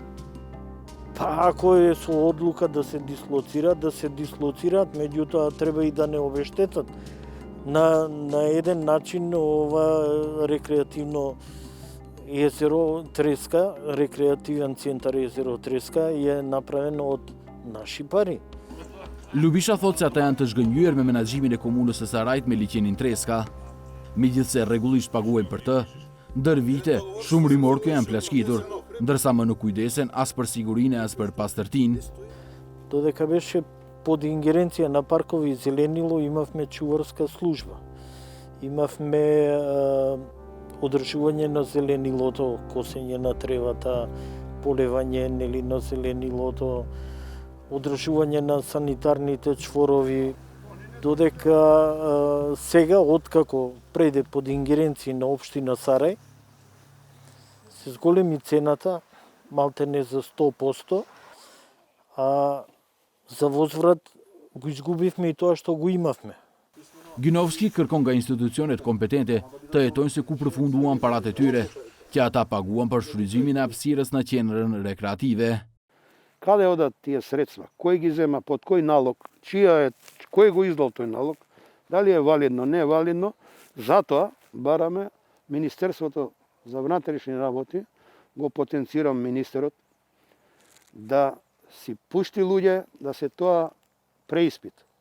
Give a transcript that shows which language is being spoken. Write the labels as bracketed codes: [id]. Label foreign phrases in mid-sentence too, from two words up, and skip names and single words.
[mk] Па ако е со одлука да се дислоцираат, меѓутоа треба и да не обештетат. На еден начин ова рекреативно езеро Треска, рекреативен центар езеро Треска е направено од наши пари. [sq] Ljubisha thot se ata janë të zhgënjur me menaxhimin e komunës së Sarajit me liçenin Treska. Megjithse rregullisht paguajnë për të, ndër vite shumë rimorke janë plaçkitur, ndërsa më nuk kujdesen as për sigurinë as për pastërtinë. [mk] Додека беше под ингеренција на паркови и зеленило, имавме чуварска служба. Имавме одржување на зеленилото, косење на тревата, полевање на зеленилото, одржување на санитарните чворови, додека сега, откако преде под ингеренција на општина Сарај, се зголеми цената, малтене за 100%, а за возврат го изгубивме и тоа што го имавме. [sq] Ginovski kërkon nga institucionet kompetente të hetojnë se ku përfunduan paratë e tyre, që ata paguan për shfrytëzimin e hapësirës në qendrën rekreative. [mk] Каде одат тие средства? Кој ги зема, под кој налог, кој го издал тој налог, дали е валидно, не е валидно. Затоа бараме Министерството за внатрешни работи, го потенцирам министерот, да си пушти луѓе да се тоа преиспит.